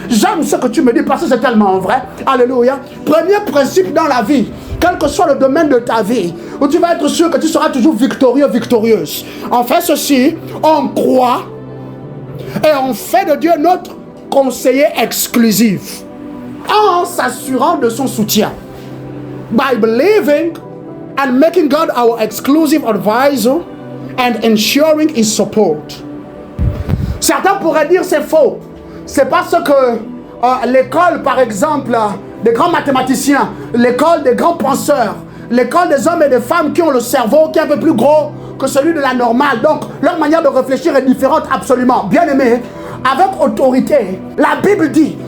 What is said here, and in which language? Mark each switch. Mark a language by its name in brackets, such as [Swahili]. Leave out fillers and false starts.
[French] J'aime ce que tu me dis parce que c'est tellement vrai. Alléluia. Premier principe dans la vie, quel que soit le domaine de ta vie, où tu vas être sûr que tu seras toujours victorieux, victorieuse. On fait ceci, on croit et on fait de Dieu notre conseiller exclusif en s'assurant de son soutien. [English] By believing and making God our exclusive advisor and ensuring his support. [French] Certains pourraient dire c'est faux. C'est parce que l'école, par exemple, des grands mathématiciens, l'école des grands penseurs, l'école des hommes et des femmes qui ont le cerveau qui est un peu plus gros que celui de la normale. Donc, leur manière de réfléchir est différente absolument. Bien aimé, avec autorité, la Bible dit